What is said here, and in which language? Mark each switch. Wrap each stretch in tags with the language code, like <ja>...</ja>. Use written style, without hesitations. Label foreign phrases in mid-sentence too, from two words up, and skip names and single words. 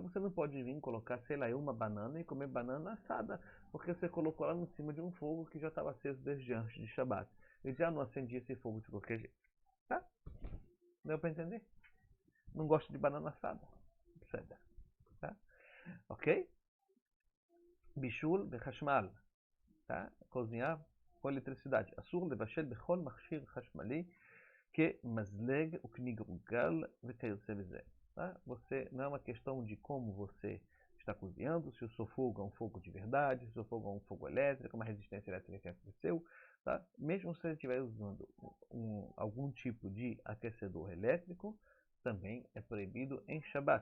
<pt>Você não pode vir colocar, sei lá, uma banana e comer banana assada, porque você colocou ela em cima de um fogo que já estava aceso desde antes de Shabat. Eu já não acendi esse fogo de qualquer jeito, tá? Deu para entender? Não gosto de banana assada, etc. Tá? Ok?</pt> <he>בישול בחשמל,</he> <pt>tá? Cozinhar com eletricidade.</pt> <he>אסור לבשל בכל מכשיר חשמלי כמזלג וכמגולגל וכיוצא בזה.</he> <pt>Tá? Não é uma questão de como você está cozinhando, se o seu fogo é um fogo de verdade, se o seu fogo é um fogo elétrico, uma resistência elétrica que aqueceu. Tá? Mesmo se você estiver usando algum tipo de aquecedor elétrico, também é proibido em Shabat.</pt>